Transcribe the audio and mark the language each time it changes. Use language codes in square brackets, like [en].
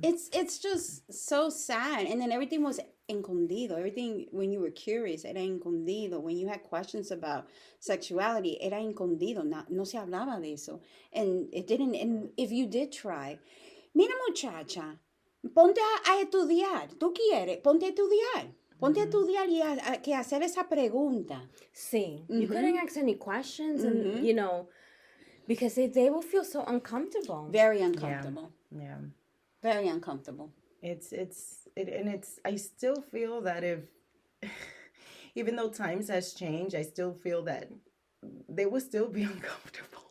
[en] It's just so sad. And then everything was escondido. Everything, when you were curious, [es] era escondido. [en] When you had questions about sexuality, [es] era escondido. No se hablaba de eso. [en] And it didn't, and if you did try, [es] mira muchacha, ponte a estudiar. Tú quieres, ponte a estudiar. Ponte a estudiar y que hacer esa pregunta. [en] See, you couldn't ask any questions, and because they will feel so uncomfortable. Very uncomfortable. Yeah. Very uncomfortable. It's I still feel that if even though times has changed, I still feel that they will still be uncomfortable.